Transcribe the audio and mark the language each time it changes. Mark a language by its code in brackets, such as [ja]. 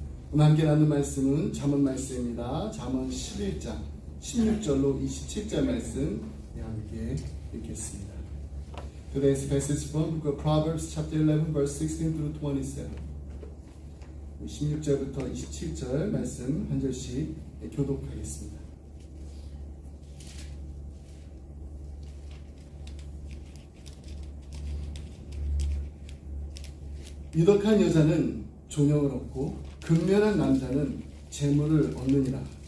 [ko] 오늘 함께 나눈 말씀은 잠언 말씀입니다. 잠언 11장 16절로 27절 말씀 함께 읽겠습니다. [en] Today's passage from the book of Proverbs chapter 11 verse 16 through 27. [ko] 16절부터 27절 말씀 한 절씩 교독하겠습니다. 유덕한 여자는 존영을 얻고 근면한 남자는 재물을 얻느니라.